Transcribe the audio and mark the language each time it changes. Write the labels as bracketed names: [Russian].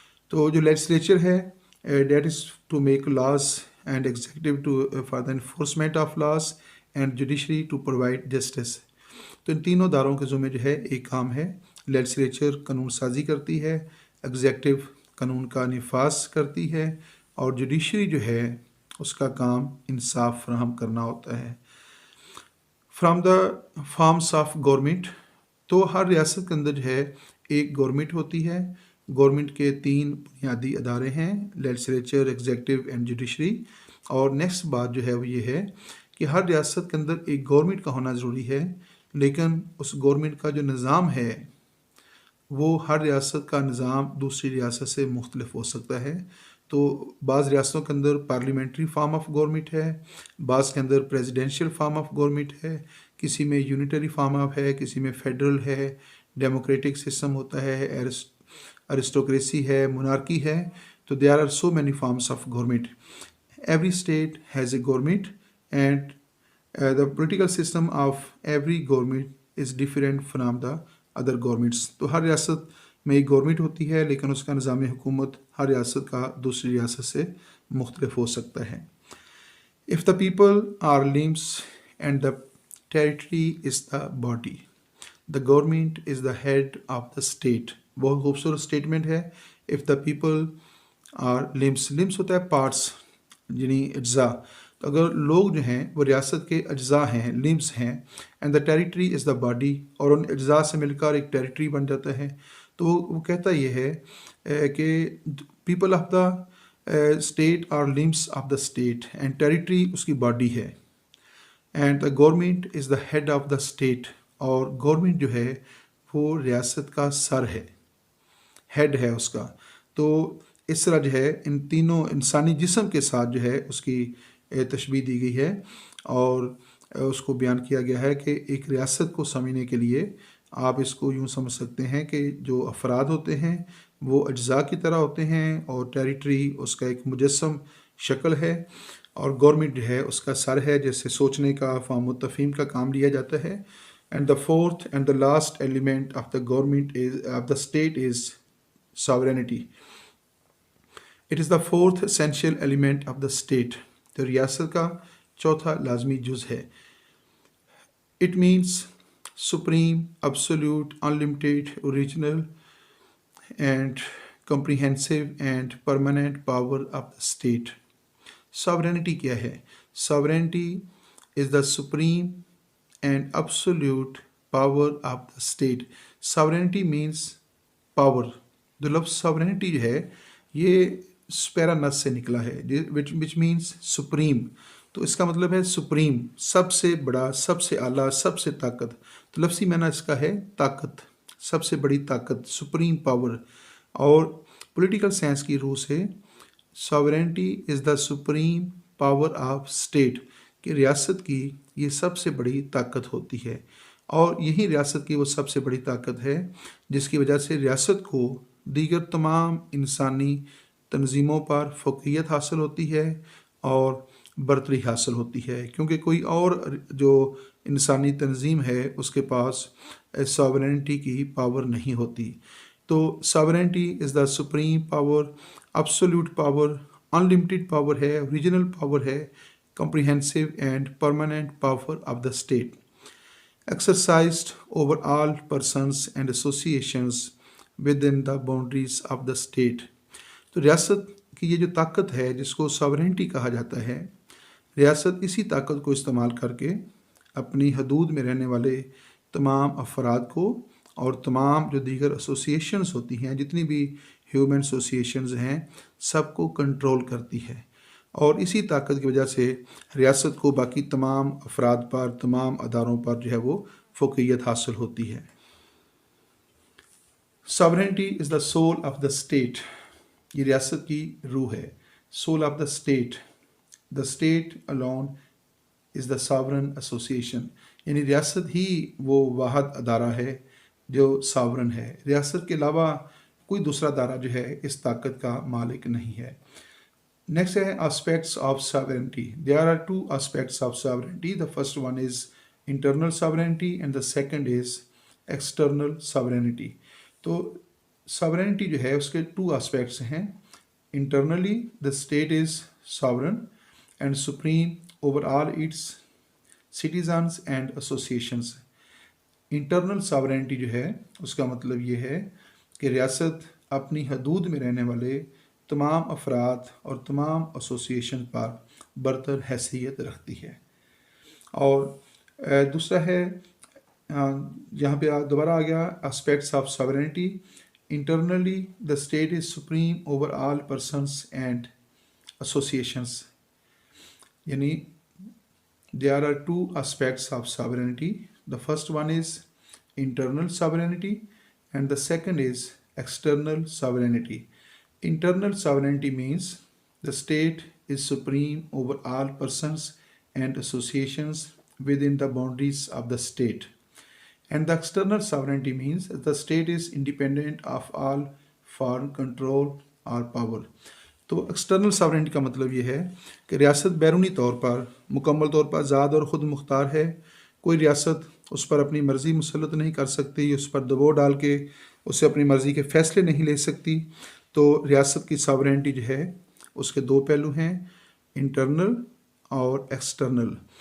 [Urdu] تو جو [English] Legislature ہے that is to make laws and executive to for the enforcement of laws and judiciary to provide justice. [Urdu] تو ان تینوں اداروں کے ذمہ جو ہے ایک کام ہے. لیجسلیچر قانون سازی کرتی ہے، ایگزیکٹو قانون کا نفاذ کرتی ہے اور جوڈیشری جو ہے اس کا کام انصاف فراہم کرنا ہوتا ہے. [English] From the forms of government. [Urdu] تو ہر ریاست کے اندر جو ہے ایک گورنمنٹ ہوتی ہے. گورنمنٹ کے 3 بنیادی ادارے ہیں: لیجسلیچر، ایگزیکٹو اینڈ جوڈیشری. اور نیکسٹ بات جو ہے وہ یہ ہے کہ ہر ریاست کے اندر ایک گورنمنٹ کا ہونا ضروری ہے، لیکن اس گورنمنٹ کا جو نظام ہے وہ ہر ریاست کا نظام دوسری ریاست سے مختلف ہو سکتا ہے. تو بعض ریاستوں کے اندر پارلیمنٹری فارم آف گورنمنٹ ہے، بعض کے اندر پریزیڈینشیل فارم آف گورنمنٹ ہے، کسی میں یونیٹری فارم آف ہے، کسی میں فیڈرل ہے، ڈیموکریٹک سسٹم ہوتا ہے، ارسٹوکریسی ہے، مونارکی ہے. [English] تو there are so many forms of government. Every state has a government and the political system of every government is different from the other governments. [Urdu] تو ہر ریاست میں ایک گورنمنٹ ہوتی ہے لیکن اس کا نظام حکومت ہر ریاست کا دوسری ریاست سے مختلف ہو سکتا ہے. [English] If the people are limbs and the territory is the body, the government is the head of the state. [Urdu] بہت خوبصورت اسٹیٹمنٹ ہے. [English] if the people are limbs [Urdu] ہوتا ہے [English] parts [Urdu] یعنی اجزاء. تو اگر لوگ جو ہیں وہ ریاست کے اجزاء ہیں، limbs ہیں، [English] and the territory is the body، [Urdu] اور ان اجزاء سے مل کر ایک ٹیریٹری بن جاتا ہے. تو وہ کہتا یہ ہے کہ [English] people of the state are limbs of the state and territory [Urdu] اس کی باڈی ہے. [English] and the government is the head of the state, [Urdu] اور گورنمنٹ جو ہے وہ ریاست کا سر ہے، ہیڈ ہے اس کا. تو اس طرح جو ہے ان تینوں انسانی جسم کے ساتھ جو ہے اس کی تشبیہ دی گئی ہے، اور اس کو بیان کیا گیا ہے کہ ایک ریاست کو سمجھنے کے لیے آپ اس کو یوں سمجھ سکتے ہیں کہ جو افراد ہوتے ہیں وہ اجزاء کی طرح ہوتے ہیں، اور ٹیریٹری اس کا ایک مجسم شکل ہے، اور گورنمنٹ جو ہے اس کا سر ہے جیسے سوچنے کا، فہم و تفہیم کا کام لیا جاتا ہے. [English] And the fourth and the last element of the government of the state is sovereignty. It is the fourth essential element of the state. [Urdu] تو ریاست کا چوتھا لازمی جز ہے. [English] It means supreme, absolute, unlimited, original and comprehensive and permanent power of the state. Sovereignty [Urdu] کیا ہے؟ [English] Sovereignty is the supreme and absolute power of the state. Sovereignty means power. [Urdu] جو لفظ sovereignty جو ہے یہ سپیرا نس سے نکلا ہے [English] which means supreme. [Urdu] تو اس کا مطلب ہے سپریم، سب سے بڑا، سب سے اعلیٰ، سب سے طاقت. تو لفظی معنی اس کا ہے طاقت، سب سے بڑی طاقت، سپریم پاور. اور پولیٹیکل سائنس کی روح سے [English] sovereignty is the supreme power of state، [Urdu] کہ ریاست کی یہ سب سے بڑی طاقت ہوتی ہے، اور یہی ریاست کی وہ سب سے بڑی طاقت ہے جس کی وجہ سے ریاست کو دیگر تمام انسانی تنظیموں پر فوقیت حاصل ہوتی ہے اور برتری حاصل ہوتی ہے، کیونکہ کوئی اور جو انسانی تنظیم ہے اس کے پاس ساورینٹی کی پاور نہیں ہوتی. [English] تو sovereignty is the supreme power, absolute power, unlimited power ہے، original power ہے، comprehensive and permanent power of the state exercised over all persons and associations within the boundaries of the state. [Urdu] تو ریاست کی یہ جو طاقت ہے جس کو ساورینٹی کہا جاتا ہے، ریاست اسی طاقت کو استعمال کر کے اپنی حدود میں رہنے والے تمام افراد کو اور تمام جو دیگر ایسوسیشنز ہوتی ہیں، جتنی بھی ہیومن ایسوسیشنز ہیں، سب کو کنٹرول کرتی ہے. اور اسی طاقت کی وجہ سے ریاست کو باقی تمام افراد پر، تمام اداروں پر جو ہے وہ فوقیت حاصل ہوتی ہے. [English] Sovereignty is the soul of the state. [Urdu] یہ ریاست کی روح ہے. [English] Soul of the state. The state alone is the sovereign association. [Urdu] یعنی ریاست ہی وہ واحد ادارہ ہے جو ساورن ہے. ریاست کے علاوہ کوئی دوسرا ادارہ جو ہے اس طاقت کا مالک نہیں ہے. نیکسٹ ہے [English] aspects of sovereignty. There are two aspects of sovereignty. The first one is internal sovereignty and the second is external sovereignty. [Urdu] تو sovereignty جو ہے اس کے [English] two aspects [Urdu] ہیں. [English] Internally, the state is sovereign and supreme over all its citizens and associations. [Urdu] Internal sovereignty جو ہے اس کا مطلب یہ ہے کہ ریاست اپنی حدود میں رہنے والے تمام افراد اور تمام ایسوسیشن پر برتر حیثیت رکھتی ہے. اور دوسرا ہے یہاں پہ دوبارہ آ گیا aspects of sovereignty. [English] Internally, the state is supreme over all persons and associations. [Urdu] یعنی [English] there are two aspects of sovereignty. The first one is internal sovereignty and the second is external sovereignty. Internal sovereignty means the state is supreme over all persons and associations within the boundaries of the state. And the external sovereignty means that the state is independent of all foreign control or power. [Urdu] تو external sovereignty کا مطلب یہ ہے کہ ریاست بیرونی طور پر مکمل طور پر آزاد اور خود مختار ہے. کوئی ریاست اس پر اپنی مرضی مسلط نہیں کر سکتی، اس پر دباؤ ڈال کے اسے اپنی مرضی کے فیصلے نہیں لے سکتی. تو ریاست کی ساورینٹی جو ہے اس کے دو پہلو ہیں، انٹرنل اور ایکسٹرنل.